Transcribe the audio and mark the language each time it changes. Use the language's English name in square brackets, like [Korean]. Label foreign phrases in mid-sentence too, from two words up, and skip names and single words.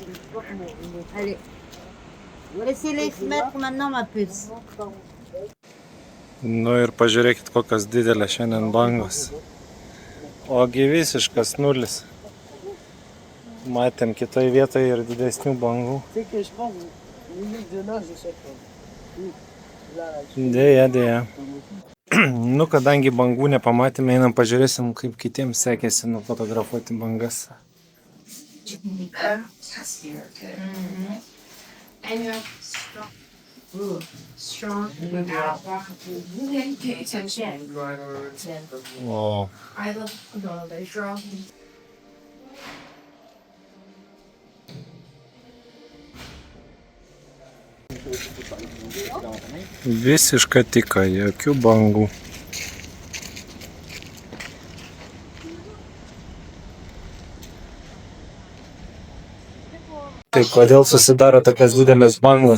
[French] Allez. Laissez-les mettre maintenant, ma puce. [Lithuanian] Nu ir pažiūrėkit, kokios didelės šiandien bangos. Ogi visiškas nulis. Matėm kitoje vietoje ir didesnių bangų. Deja. Nu, kadangi bangų nepamatėme, einam pažiūrėsim, kaip kitiems sekėsi nufotografuoti bangas. [English] And you're strong. Strong. Pay attention. [Lithuanian] O, [English] I love they strong. [Lithuanian] visiška tyka, jokių bangų. Tai kodėl susidaro tokias didelės bangos?